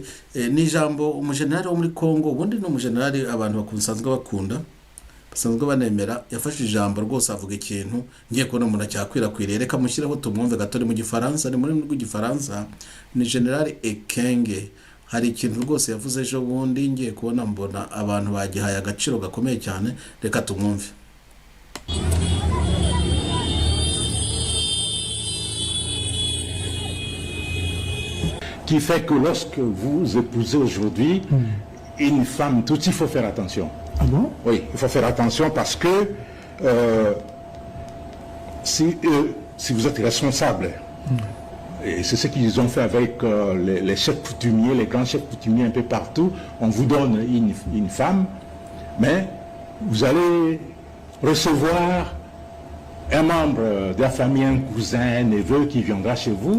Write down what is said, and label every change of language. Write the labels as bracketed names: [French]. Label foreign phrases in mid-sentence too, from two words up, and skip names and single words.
[Kinyarwanda] Ni ijambo umujenerali wo muri Kongo, ubundi no umujenerali abantu bakunsanzwe bakunda, basanzwe banemera yafashe ijambo rwose avuga ikintu ngiye kubona umuntu acyakwirakwiriye reka mushyiraho tumwumve gato mu gifaransa ni muri rw'igifaransa ni General Ekenge hari ikintu rwose yavuze ejo bundi ngiye kubona mbona abantu bagihaye agaciro gakomeye cyane reka tumwumve. [French] Qui fait que lorsque vous épousez aujourd'hui une femme tout, il faut faire attention. Ah bon? Oui, il faut faire attention parce que si vous êtes responsable, et c'est ce qu'ils ont fait avec les chefs coutumiers, les grands chefs coutumiers un peu partout, on vous donne une femme, mais vous allez recevoir un membre de la famille, un cousin, un neveu qui viendra chez vous.